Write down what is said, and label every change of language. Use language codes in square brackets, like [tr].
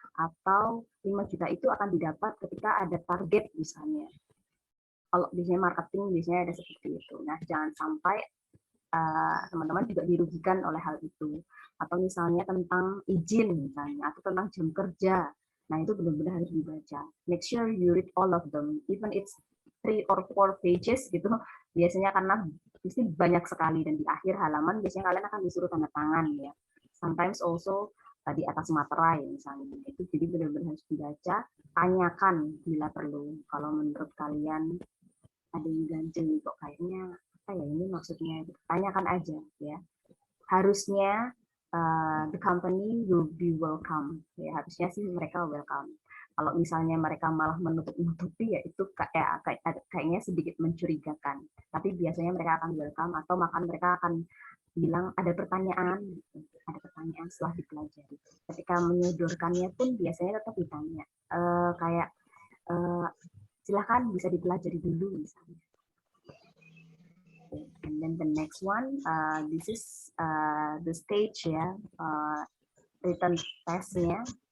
[id] Atau 5 juta itu akan didapat ketika ada target misalnya. Kalau biasanya marketing biasanya ada seperti itu. Nah, jangan sampai teman-teman juga dirugikan oleh hal itu. Atau misalnya tentang izin misalnya, atau tentang jam kerja. Nah, itu benar-benar harus dibaca. [en] Make sure you read all of them, even it's 3 or 4 pages gitu. [id] Biasanya karena mesti banyak sekali dan di akhir halaman biasanya kalian akan disuruh tanda tangan ya. [en] Sometimes also [id] di atas materai misalnya. Itu jadi benar-benar harus dibaca, tanyakan bila perlu. Kalau menurut kalian ada yang ganjil kok kayaknya apa ya ini maksudnya, tanyakan aja ya. Harusnya [en] the company will be welcome [id] ya, harusnya sih mereka welcome. Kalau misalnya mereka malah menutup-nutupi ya itu kayaknya sedikit mencurigakan. Tapi biasanya mereka akan welcome atau bahkan mereka akan bilang ada pertanyaan, gitu. Ada pertanyaan setelah dipelajari. Ketika menyodorkannya pun biasanya tetap ditanya, kayak silakan bisa dipelajari dulu misalnya. [en] And then the next one, this is the stage ya, written test-nya.